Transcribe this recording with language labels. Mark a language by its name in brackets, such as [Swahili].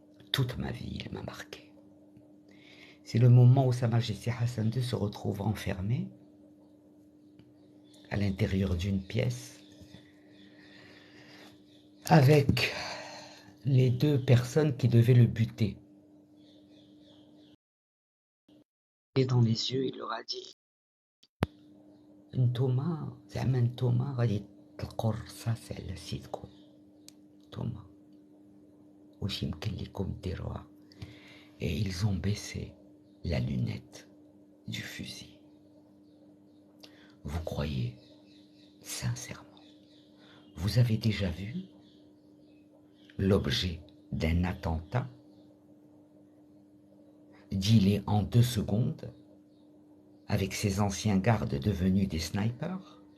[French] Toute ma vie, il m'a marqué. C'est le moment où Sa Majesté Hassan II se retrouve enfermé à l'intérieur d'une pièce avec les deux personnes qui devaient le buter. Et dans les yeux, il leur a dit Ntouma, [Arabic] زعما نتوما غادي تلقوا الرصاص على سيدكم. نتوما واش يمكن لكم ديروها. [French] Et ils ont baissé la lunette du fusil. Vous croyez sincèrement, vous avez déjà vu l'objet d'un attentat, dealer en 2 secondes avec ses anciens gardes devenus des snipers.